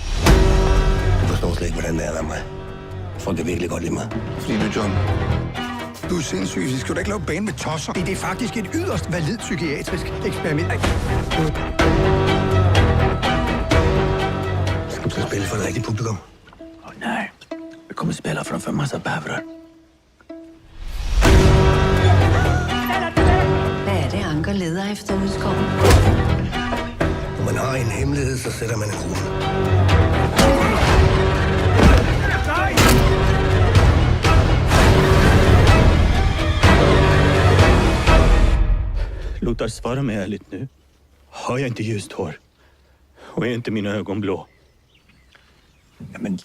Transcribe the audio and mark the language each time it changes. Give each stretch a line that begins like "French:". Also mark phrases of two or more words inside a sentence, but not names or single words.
Danish: Du forstår slet ikke, hvordan det er ved mig. Folk kan virkelig godt lide mig. Fordi du, John. Du er sindssyg. Vi skal da ikke lave bane med tosser. Det er faktisk et yderst validt psykiatrisk eksperiment. Skal du så spille for det rigtige publikum? Nej.
Swedish: Vi kommer spela från för massa bävrar.
Danish: Hvad er det, Anker leder efter ude i skoven? Når man har en hemmelighed, så sætter man en krone.
Swedish: Lothar, svara mig ärligt nu. Har jag inte ljust hår? Och är inte mina ögon blå?